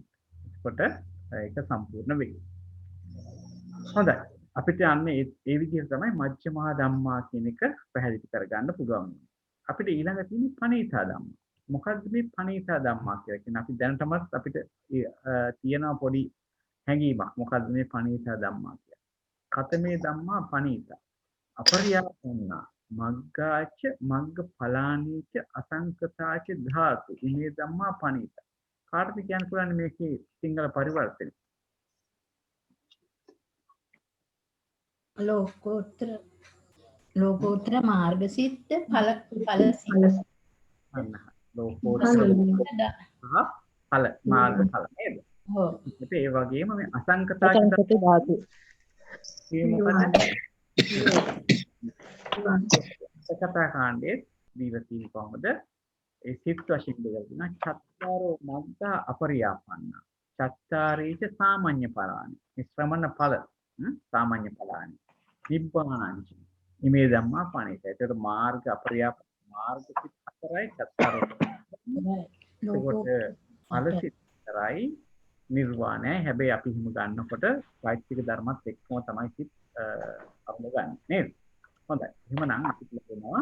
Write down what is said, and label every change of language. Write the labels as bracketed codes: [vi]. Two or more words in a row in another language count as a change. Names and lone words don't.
[si] එතකොට ඒක සම්පූර්ණ වෙයි. හොඳයි. අපිට යන්නේ ඒ විදිහට තමයි [pi] මජ්ක්‍ධිමා ධම්මා [si] කියන එක පැහැදිලි කරගන්න පුළුවන්. අපිට ඊළඟ තියෙන්නේ [pi] පණීතා ධම්මා. [si] මොකද්ද මේ [pi] පණීතා ධම්මා [si] කියලා කියන්නේ? අපි දැනටමත් අපිට තියෙන පොඩි හැඟීමක්. මොකද්ද මේ [pi] පණීතා ධම්මා [si] කියන්නේ? [pi] කතමේ ධම්මා පණීතා. අපරියාපන්නා මග්ගාච මග්ග ඵලානීච අසංකතාච ධාතු. ඉමේ ධම්මා පණීතා. [si] කාටද කියන්න පුළුවන් මේකේ සිංහල පරිවර්තනය? ලෝකෝත්තර මාර්ග සිත් ඵල සිත්. ලෝකෝත්තර ඵල මාර්ග ඵල නේද? ඔව්. ඒ වගේම මේ [pi] අසංකතාච ධාතු. [si] මේ මොකද? සකතා කාණ්ඩයේ දීලා තියෙන කොහොමද? ඒ සිත් වශයෙන් දෙකක් තියෙනවා. [pi] චත්තාරෝ මග්ගා අපරියාපන්න. චත්තාරීච සාමාන්‍ය ඵලානි. ශ්‍රමණ ඵල සාමාන්‍ය ඵලානි. නිබ්බානංච. ඉමේ ධම්මා පණිත. [si] ඒකට මාර්ග අපරියාප මාර්ග සිත් 4යි චත්තාරෝ. ඒකට ඵල සිත් 4යි නිර්වාණයයි. හැබැයි අපි හිම ගන්නකොට චෛත්‍යික ධර්මත් එක්කම තමයි සිත් අරමුණ ගන්න නේද? හොඳයි. එහෙමනම් අපි කියනවා